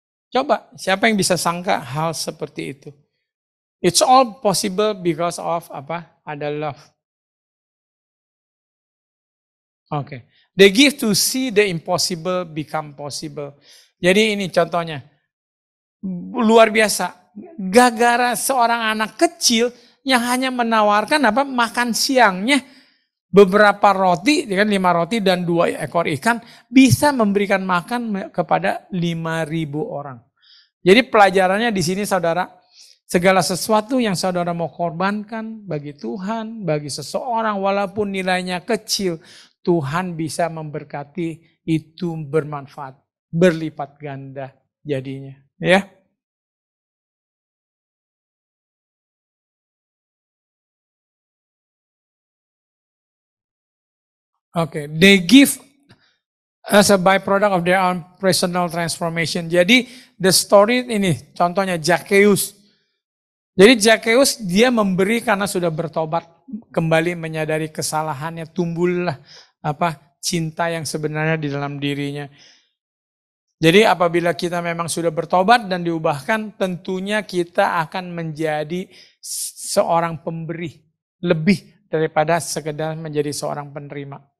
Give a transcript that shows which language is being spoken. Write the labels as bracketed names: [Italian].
[Indonesian] Coba, siapa yang bisa sangka hal seperti itu? [English] It's all possible because of Ada love. Oke. They give to see the impossible become possible. [Indonesian] Jadi ini contohnya. Luar biasa. Gara-gara seorang anak kecil yang hanya menawarkan makan siangnya beberapa roti, kan 5 roti dan 2 ekor ikan, bisa memberikan makan kepada 5.000 orang. Jadi pelajarannya di sini saudara, segala sesuatu yang saudara mau korbankan bagi Tuhan, bagi seseorang walaupun nilainya kecil, Tuhan bisa memberkati itu bermanfaat, berlipat ganda jadinya. Ya. [English] Okay, they give as a byproduct of their own personal transformation. [Indonesian] Jadi [English] the story [Indonesian] ini contohnya Zacchaeus. Jadi Zacchaeus dia memberi karena sudah bertobat, kembali menyadari kesalahannya, tumbuhlah cinta yang sebenarnya di dalam dirinya. Jadi apabila kita memang sudah bertobat dan diubahkan, tentunya kita akan menjadi seorang pemberi lebih daripada sekedar menjadi seorang penerima.